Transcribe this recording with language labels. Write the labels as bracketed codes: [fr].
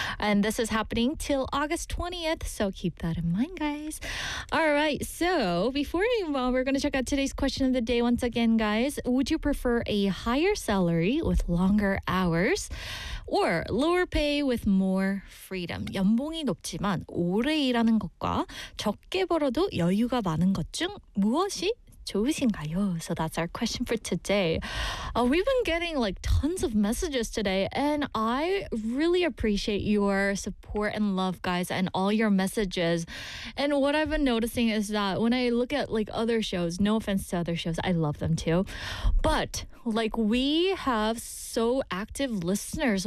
[en] And this is happening till August 20th, so keep that in mind, guys. All right, so before we move on, we're going to check out today's question of the day once again, guys. Would you prefer a higher salary with longer hours or lower pay with more freedom? [ko] 연봉이 높지만 오래 일하는 것과 적게 벌어도 여유가 많은 것 중 무엇이 좋으신가요? [en] So that's our question for today. We've been getting like tons of messages today, and I really appreciate your support and love, guys, and all your messages. And what I've been noticing is that when I look at like other shows, no offense to other shows, I love them too, but like we have so active listeners.